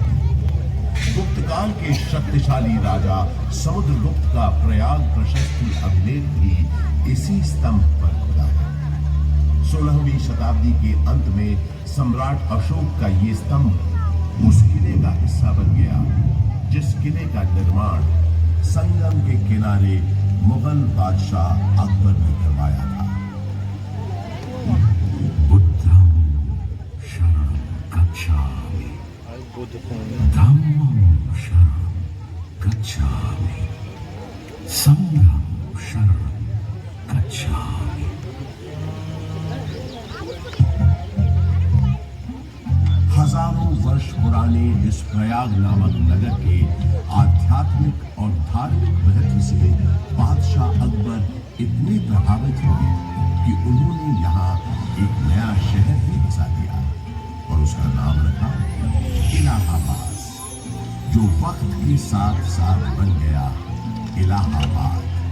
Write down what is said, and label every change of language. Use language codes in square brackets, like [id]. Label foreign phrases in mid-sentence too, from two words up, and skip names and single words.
[hi] गुप्त काल के शक्तिशाली राजा समुद्रगुप्त का प्रयाग प्रशस्ति अभिलेख भी इसी स्तंभ पर खुदा है। 16वीं शताब्दी के अंत में सम्राट अशोक का ये स्तंभ उस किले का हिस्सा बन गया जिस किले का निर्माण संगम के किनारे मुगल बादशाह अकबर ने करवाया था। [pi] बुद्धं शरणं गच्छामि, धम्मं शरणं गच्छामि, संघं शरणं गच्छामि। [hi] हजारों वर्ष पुराने इस प्रयाग नामक नगर के आध्यात्मिक और धार्मिक महत्व से बादशाह अकबर इतने प्रभावित हुए कि उन्होंने यहाँ एक नया शहर भी बसा दिया और उसका नाम रखा इलाहाबाद, जो वक्त के साथ साथ बन गया इलाहाबाद।